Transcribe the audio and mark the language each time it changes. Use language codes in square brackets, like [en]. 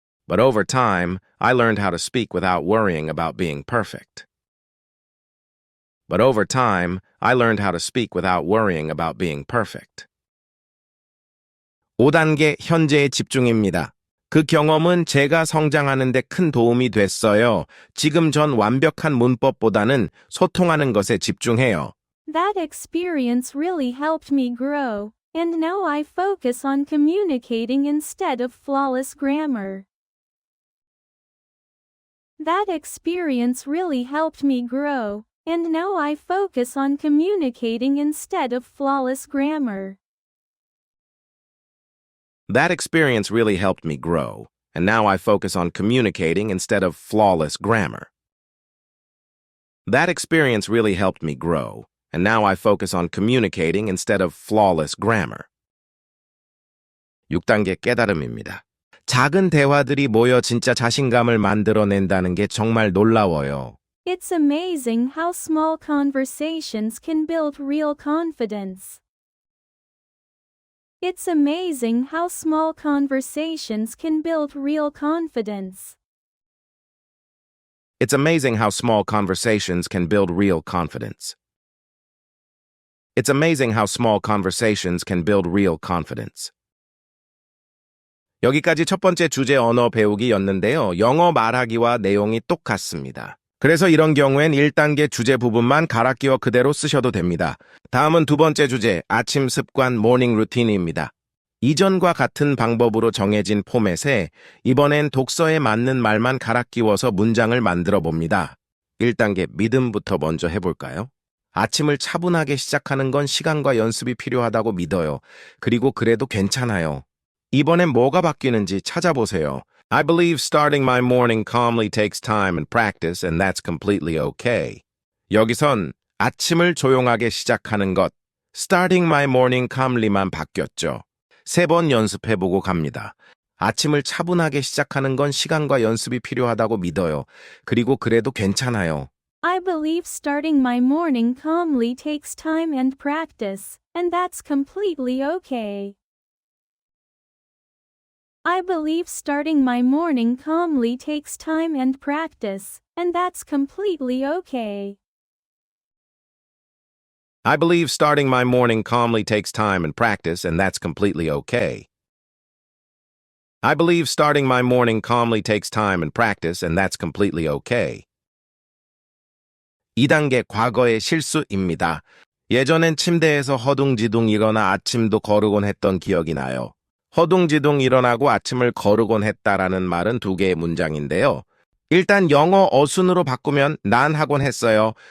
[en] But over time, I learned how to speak without worrying about being perfect. But over time, I learned how to speak without worrying about being perfect. [ko] 5단계 현재에 집중입니다. 그 경험은 제가 성장하는 데 큰 도움이 됐어요. 지금 전 완벽한 문법보다는 소통하는 것에 집중해요. [en] That experience really helped me grow, and now I focus on communicating instead of flawless grammar. That experience really helped me grow, and now I focus on communicating instead of flawless grammar. That experience really helped me grow, and now I focus on communicating instead of flawless grammar. That experience really helped me grow, and now I focus on communicating instead of flawless grammar. [ko] 6단계 깨달음입니다. 작은 대화들이 모여 진짜 자신감을 만들어낸다는 게 정말 놀라워요. [en] It's amazing how small conversations can build real confidence. It's amazing how small conversations can build real confidence. It's amazing how small conversations can build real confidence. It's amazing how small conversations can build real confidence. [ko] 여기까지 첫 번째 주제 언어 배우기였는데요. 영어 말하기와 내용이 똑같습니다. 그래서 이런 경우엔 1단계 주제 부분만 갈아 끼워 그대로 쓰셔도 됩니다. 다음은 두 번째 주제, 아침 습관 모닝 루틴입니다. 이전과 같은 방법으로 정해진 포맷에 이번엔 독서에 맞는 말만 갈아 끼워서 문장을 만들어 봅니다. 1단계 믿음부터 먼저 해볼까요? 아침을 차분하게 시작하는 건 시간과 연습이 필요하다고 믿어요. 그리고 그래도 괜찮아요. 이번엔 뭐가 바뀌는지 찾아보세요. [en] I believe starting my morning calmly takes time and practice and that's completely okay. [ko] 여기선 아침을 조용하게 시작하는 것, [en] starting my morning calmly [ko] 만 바뀌었죠. 3번 연습해보고 갑니다. 아침을 차분하게 시작하는 건 시간과 연습이 필요하다고 믿어요. 그리고 그래도 괜찮아요. [en] I believe starting my morning calmly takes time and practice, and that's completely okay. I believe starting my morning calmly takes time and practice, and that's completely okay. I believe starting my morning calmly takes time and practice, and that's completely okay. I believe starting my morning calmly takes time and practice, and that's completely okay. [ko] 2단계 과거의 실수입니다. 예전엔 침대에서 허둥지둥 일어나 아침도 거르곤 했던 기억이 나요. 허둥지둥 일어나고 아침을 거르곤 했다라는 말은 두 개의 문장인데요. 일단 영어 어순으로 바꾸면 난 하곤 했어요.